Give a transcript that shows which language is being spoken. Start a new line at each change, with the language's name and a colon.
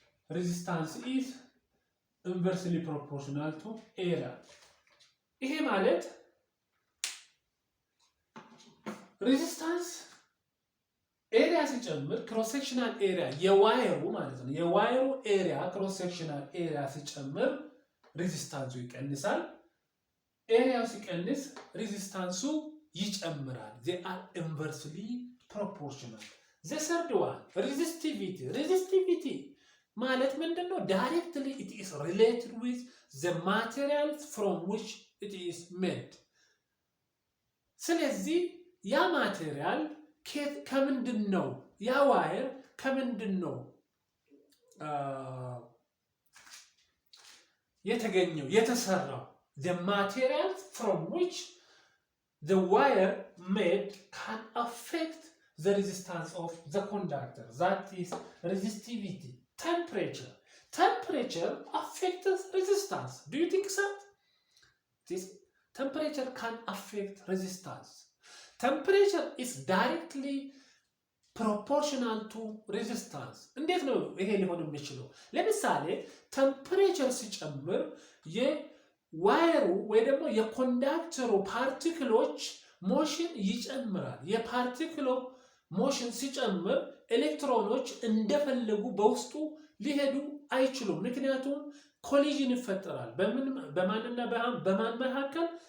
English: Resistance is inversely proportional to area.
Amharic: ይሄ ማለት resistance ኤሪያ ሲጨምር cross-sectional area የዋየሩ ማለት ነው። የዋየሩ ኤሪያ cross-sectional ኤሪያ ሲጨምር ሬዚስታንሱ ይቀንሳል። ኤሪያው ሲቀንስ ሬዚስታንሱ ይጨምራል።
English: they are inversely proportional. the third one resistivity
Amharic: ማለት ምንድነው?
English: directly it is related with the materials from which it is made.
Amharic: ስለዚህ ያ ማቴሪያል ከምንድነው? ያ ዋየር ከምንድነው የተገኘው የተሰራው?
English: the materials from which the wire made can affect the resistance of the conductor. That is resistivity. Temperature affects resistance. Do you think so? This temperature can affect resistance. Temperature is directly proportional to resistance.
Amharic: እንዴት ነው ይሄ ሊሆን የሚችለው? ለምሳሌ ቴምፕሬቸር ሲጨምር የዋየሩ ወይ ደግሞ የኮንዳክተሩ ፓርቲክሎች ሞሽን ይጨምራል። የፓርቲክሎ ሞሽን ሲጨምር ኤሌክትሮኖች እንደፈለጉ በውስጡ ሊሄዱ አይችሉም። ምክንያቱም ኮሊዥን ይፈጠራል። በማንና በማን መካከል?